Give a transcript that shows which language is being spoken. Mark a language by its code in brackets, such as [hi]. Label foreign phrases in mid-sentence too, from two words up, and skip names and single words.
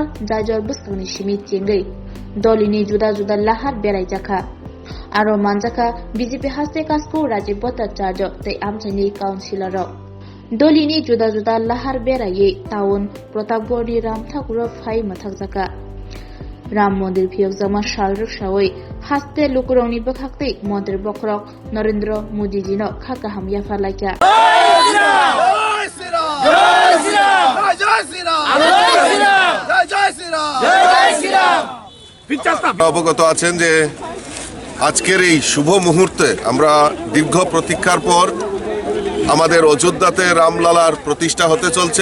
[trp] Jajor buskangni simi chengai dolini juda juda lahar beraijaka aro manjaka BJP haste kasko Rajiv Bhattacharya tei amchaini councilor dolini juda juda lahar beraye town Pratapgarhi Ram Thakur phai mathakjaka Ram Mandir phiyogjama salruk sawai haste lukurongni bakhaktei Mantri Bokrok Narendra Modi ji no khakaham yafarlaikya [bn] অবগত আছেন যে আজকের এই শুভ মুহূর্তে আমরা দীর্ঘ প্রতীক্ষার পর আমাদের অযোধ্যাতে রামলালার প্রতিষ্ঠা হতে চলছে।